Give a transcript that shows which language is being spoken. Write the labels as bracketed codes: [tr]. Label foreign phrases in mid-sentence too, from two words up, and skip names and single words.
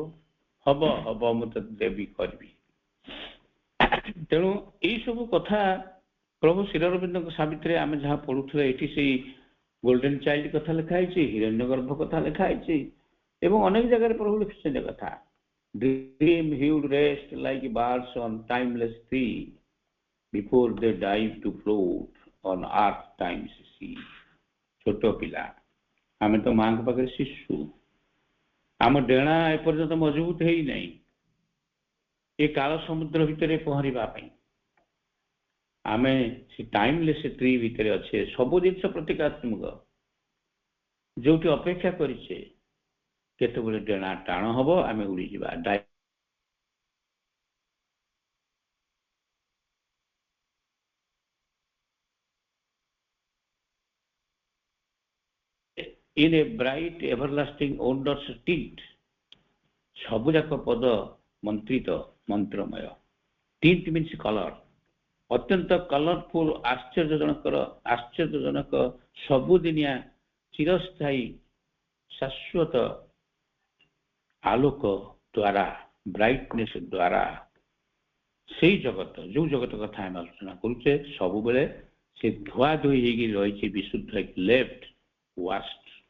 [or] ହବ ହବ, ମୁଁ ତ ଦେବି, କରିବି। ତେଣୁ ଏଇ ସବୁ କଥା ପ୍ରଭୁ ଶ୍ରୀଅରବିନ୍ଦଙ୍କ ସାବିତ୍ରୀରେ ଆମେ ଯାହା ପଢୁଥିଲେ, ଏଠି ସେଇ [en] golden child [or] କଥା ଲେଖା ହେଇଛି, ହିରଣ୍ୟଗର୍ଭ କଥା ଲେଖା ହେଇଛି, ଏବଂ ଅନେକ ଜାଗାରେ ପ୍ରଭୁ ଲେଖିଛନ୍ତି କଥା। [en] Dream he would rest like birds on timeless sea before they dive to float on earth time's sea। [or] ଛୋଟ ପିଲା ଆମେ ତ ମାଙ୍କ ପାଖରେ ଶିଶୁ, ଆମ ଡେଣା ଏପର୍ଯ୍ୟନ୍ତ ମଜବୁତ ହେଇନାହିଁ ଏ କାଳ ସମୁଦ୍ର ଭିତରେ ପହଁରିବା ପାଇଁ। ଆମେ ସେ [en] timeless tree [or] ଭିତରେ ଅଛେ, ସବୁ ଜିନିଷ ପ୍ରତୀକାତ୍ମକ। ଯୋଉଠି ଅପେକ୍ଷା କରିଛେ କେତେବେଳେ ଡେଣା ଟାଣ ହବ, ଆମେ ଉଡ଼ିଯିବା। [en] In a bright everlasting wondrous tint, [or] ସବୁଯାକ ପଦ ମନ୍ତ୍ରିତ, ମନ୍ତ୍ରମୟ। [en] Tint means color, [or] ଅତ୍ୟନ୍ତ କଲରଫୁଲ, ଆଶ୍ଚର୍ଯ୍ୟଜନକ, ସବୁଦିନିଆ, ଚିରସ୍ଥାୟୀ, ଶାଶ୍ୱତ ଆଲୋକ ଦ୍ୱାରା, ବ୍ରାଇଟନେସ୍ ଦ୍ୱାରା ସେଇ ଜଗତ, ଯୋଉ ଜଗତ କଥା ଆମେ ଆଲୋଚନା କରୁଛେ, ସବୁବେଳେ ସେ ଧୁଆ ଧୋଇ ହେଇକି ରହିଛି, ବିଶୁଦ୍ଧ, [en] left washed.